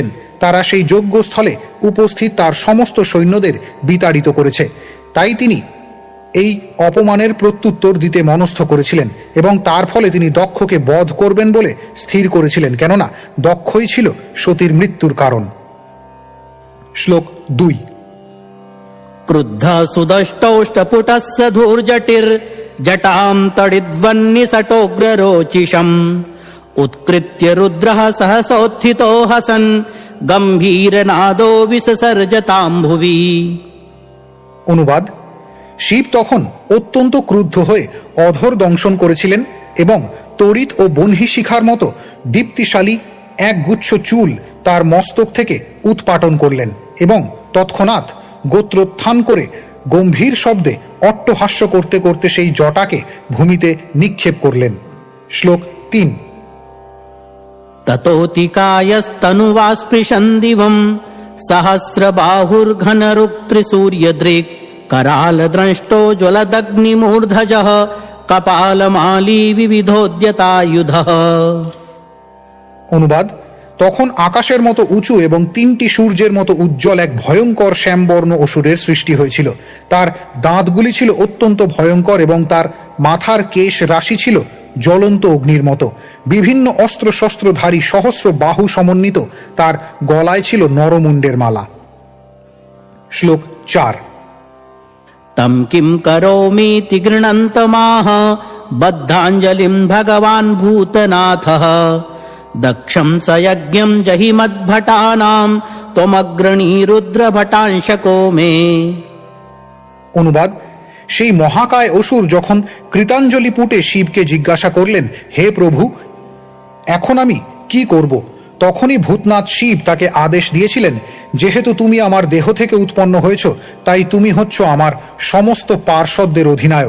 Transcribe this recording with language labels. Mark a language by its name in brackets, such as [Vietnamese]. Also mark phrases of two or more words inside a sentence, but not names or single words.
[Bangla] তারা সেই যজ্ঞস্থলে উপস্থিত তার সমস্ত সৈন্যদের বিতাড়িত করেছে। তাই তিনি এই অপমানের প্রত্যুত্তর দিতে মনস্থ করেছিলেন এবং তার ফলে তিনি দক্ষকে বধ করবেন বলে স্থির করেছিলেন, কেননা দক্ষই ছিল সতীর মৃত্যুর কারণ। শ্লোক 2। [Sanskrit] क्रुद्ध सुदष्टौष्टपुटस्य धूर्जटिर्जटां तडिद्वन्निसटोग्ररोचिषम् उत्कृत्य रुद्रः सहसोत्थितो हसन् गम्भीरनादो विससर्जतां भुवि। [Bangla] অনুবাদ: শিব তখন অত্যন্ত ক্রুদ্ধ হয়ে অধর দংশন করেছিলেন এবং তড়িৎ ও বহ্নি শিখার মতো দীপ্তিশালী এক গুচ্ছ চুল তার মস্তক থেকে উৎপাটন করলেন এবং তৎক্ষণাৎ গোত্রোত্থান করে গম্ভীর শব্দে অট্টহাস্য করতে করতে সেই জটাকে ভূমিতে নিক্ষেপ করলেন। শ্লোক 3। [Sanskrit] ततोतिकायस्तनुवास्पृशन् दिवं सहस्रबाहुर्घनरुक्त्रिसूर्यदृक् करालद्रष्टो ज्वलदग्निमूर्धजः कपालमाली विविधोद्यतायुधः। [Bangla] অনুবাদ: তখন আকাশের মতো উঁচু এবং 3টি সূর্যের মতো উজ্জ্বল এক ভয়ঙ্কর শ্যামবর্ণ অসুরের সৃষ্টি হয়েছিল। তার দাঁতগুলি ছিল অত্যন্ত ভয়ঙ্কর এবং তার মাথার কেশ রাশি ছিল জ্বলন্ত অগ্নির মতো। বিভিন্ন অস্ত্র শস্ত্রধারী সহস্র বাহু সমন্বিত তার গলায় ছিল নরমুণ্ডের মালা। শ্লোক 4। [Sanskrit] तं किं करोमीति गृह्णन्तमाह बद्धाञ्जलिं भगवान् भूतनाथः दक्षं स यज्ञं जहिमद्भटानां त्वमग्रणी रुद्रभटांशको मे। [Bangla] অনুবাদ: সেই মহাকায় অসুর যখন কৃতাঞ্জলি পুটে শিবকে জিজ্ঞাসা করলেন, হে প্রভু, এখন আমি কি করব? তখনই ভূতনাথ শিব তাকে আদেশ দিয়েছিলেন, যেহেতু তুমি আমার দেহ থেকে উৎপন্ন হয়েছ, তাই তুমি হচ্ছ আমার সমস্ত পার্ষদদের অধিনায়ক।